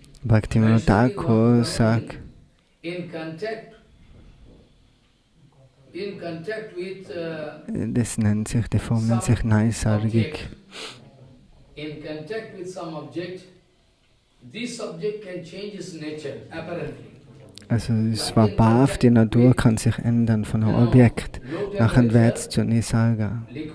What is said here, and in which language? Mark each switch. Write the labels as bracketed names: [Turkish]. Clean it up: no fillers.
[German] Bhaktivinoda Thakur sagt, [English] in contact with [German] das nennt sich, die Form nennt sich Naisargik. [English] In contact with some object, this object can change its nature, apparently. [German] Also das Vabhav, die Natur kann sich ändern von einem Objekt. Nachher wird es zu Nisarga.